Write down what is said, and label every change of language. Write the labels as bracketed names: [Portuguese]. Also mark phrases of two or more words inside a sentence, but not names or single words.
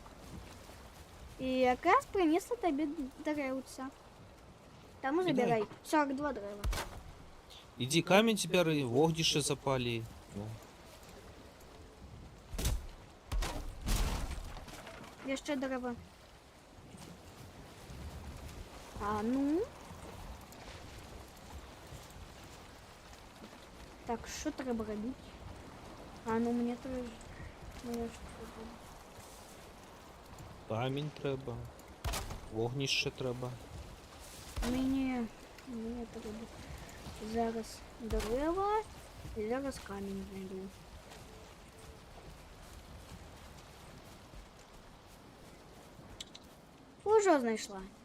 [Belarusian] І якраз прынесла табе дрэўца. Таму забірай 42 дрэва. Ідзі камень збяры, вогнішча запалі. Ну. Яшчэ дрэва. А ну. [Ukrainian] Так, що треба робити? А ну мне треба. Мне що треба? [Belarusian] Камень трэба. Вогнішча трэба. [Ukrainian] Мені треба зараз дерева і зараз камінь знайду. Уже знайшла.